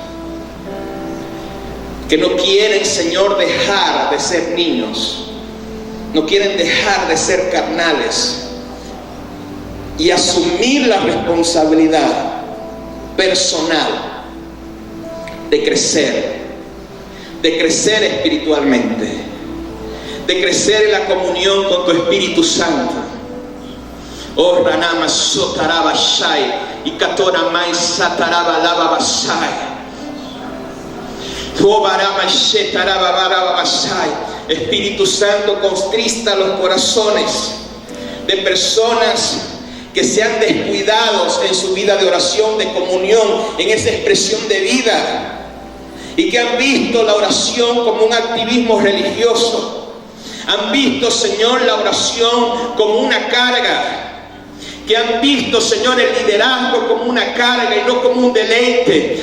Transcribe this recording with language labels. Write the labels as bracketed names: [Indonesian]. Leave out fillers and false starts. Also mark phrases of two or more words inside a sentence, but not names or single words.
[Spanish] que no quieren, Señor, dejar de ser niños, no quieren dejar de ser carnales y asumir la responsabilidad personal de crecer espiritualmente, de crecer en la comunión con tu Espíritu Santo. Oh, Ranama Sotaraba Shai y Katoramai Sataraba Lava Basai. Espíritu Santo, contrista los corazones de personas que se han descuidado en su vida de oración, de comunión, en esa expresión de vida, y que han visto la oración como un activismo religioso, han visto, Señor, la oración como una carga, que han visto, Señor, el liderazgo como una carga y no como un deleite.